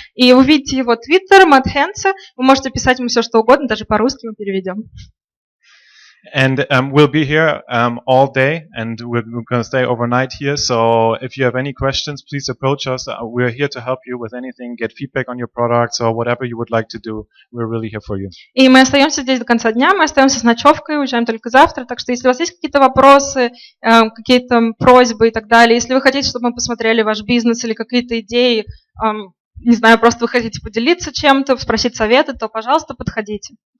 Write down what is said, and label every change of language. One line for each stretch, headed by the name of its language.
Russian: И увидите его твиттер, HENZE, вы можете писать ему все, что угодно, даже по-русски мы переведем.
English: And we'll be here all day, and we're going to stay overnight here. So if you have any questions, please approach us. We're here to help you with anything, get feedback on your products or whatever you would like to do. We're really here for you.
Russian: И мы остаемся здесь до конца дня, мы остаемся с ночевкой, уезжаем только завтра. Так что если у вас есть какие-то вопросы, какие-то просьбы и так далее, если вы хотите, чтобы мы посмотрели ваш бизнес или какие-то идеи, не знаю, просто вы хотите поделиться чем-то, спросить советы, то, пожалуйста, подходите.